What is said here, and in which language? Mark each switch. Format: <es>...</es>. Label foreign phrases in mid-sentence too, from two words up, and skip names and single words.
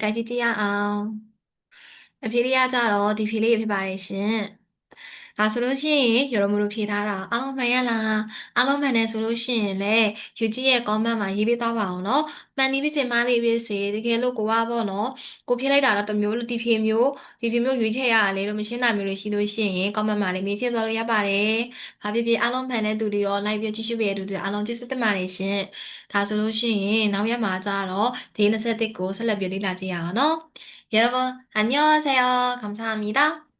<my>တိုက်ကြည့်ကြည့်ရအောင် အဖြေလေးကကြတော့ ဒီဖြေလေးဖြစ်ပါတယ်ရှင် ဒါဆိုလို့ရှိရင် 여러분도 ဖြေထားတာ အားလုံးမှန်ရလား အားလုံး မှန်တယ်ဆိုလို့ရှိရင်လည်း</my> <ko>유지의 것만만</ko> <my>ရေးပေးသွားပါအောင်နော် မှန်သည်ဖြစ်စေ မှားသည်ဖြစ်စေ တကယ်လို့ကိုကပေါ့နော် ကိုဖြေလိုက်တာတော့ တစ်မျိုးလို့ ဒီဖြေမျိုး ရွေးချယ်ရတာလေလို့ မရှင်းတာမျိုးတွေရှိလို့ရှိရင် commentမှာလည်း မေးဖြည့်သွားလို့ရပါတယ် ဘာဖြစ်ဖြစ် အားလုံးမှန်တဲ့သူတွေရော like ပြီးကြည့်ရှုပေးတဲ့သူတွေ အားလုံးကျေးဇူးတင်ပါတယ်ရှင် ဒါဆိုလို့ရှိရင် နောက်ရက်မှာကြတော့ day 21ကို ဆက်လက်ပြီးလေ့လာကြည့်ရအောင်နော်</my> <ko>여러분 안녕하세요. 감사합니다.</ko>